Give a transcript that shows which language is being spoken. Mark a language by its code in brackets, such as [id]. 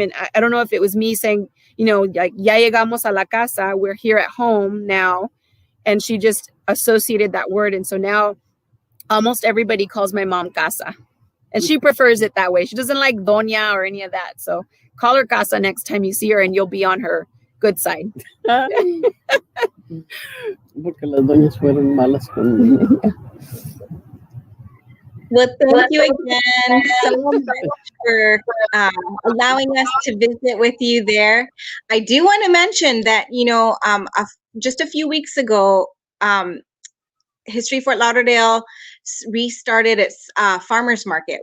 [en] And I don't know if it was me saying, [es] ya llegamos a la casa, [en] we're here at home now. And she just associated that word. And so now almost everybody calls my mom Casa. And she prefers it that way. She doesn't like doña or any of that. So call her Casa next time you see her and you'll be on her good side. [es] Porque las doñas fueron malas conmigo. [en] Well, thank you again so much for allowing us to visit with you there. I do want to mention that, just a few weeks ago, History Fort Lauderdale restarted its farmers market.